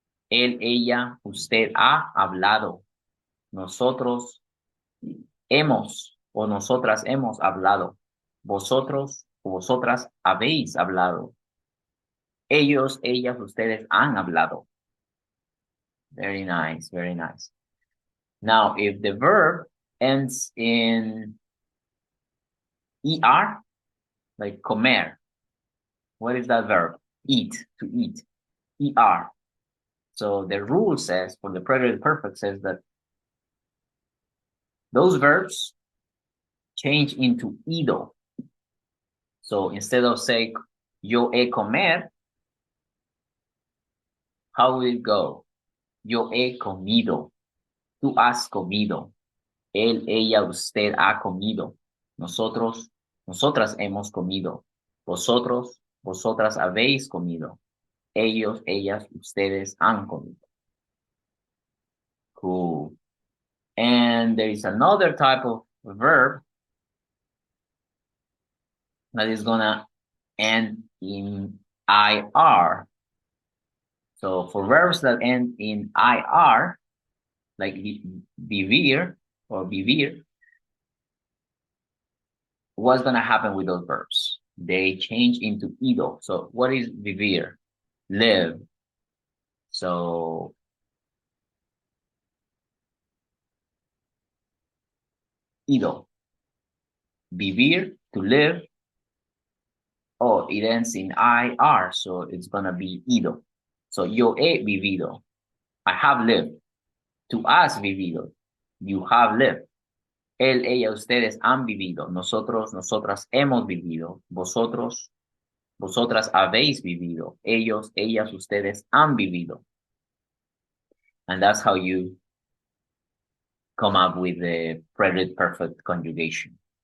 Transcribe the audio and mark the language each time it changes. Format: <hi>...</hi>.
<es>Él, ella, usted ha hablado. Nosotros hemos o nosotras hemos hablado. Vosotros o vosotras habéis hablado. Ellos, ellas, ustedes han hablado.</es> <en>Very nice, very nice. Now, if the verb ends in ER, like comer, what is that verb? Eat, to eat, ER. So the rule says, for the preterite perfect, says that those verbs change into ido. So instead of say,</en> <es>yo he comer,</es> <en>how will it go?</en> <es>Yo he comido. Tú has comido. Él, ella, usted ha comido. Nosotros, nosotras hemos comido. Vosotros, vosotras habéis comido. Ellos, ellas, ustedes han comido.</es> <en>Cool. And there is another type of verb that is gonna end in IR. So for verbs that end in IR, like vivir or vivir, what's gonna happen with those verbs? They change into ido. So what is vivir? Live. So ido. Vivir, to live. Oh, it ends in IR, so it's gonna be ido. So</en> <es>yo he vivido.</es> <en>I have lived.</en> <es>Tú has vivido.</es> <en>You have lived.</en> <es>Él, ella, ustedes han vivido. Nosotros, nosotras hemos vivido. Vosotros, vosotras habéis vivido. Ellos, ellas, ustedes han vivido.</es> <en>And that's how you come up with the preterite perfect conjugation.</en>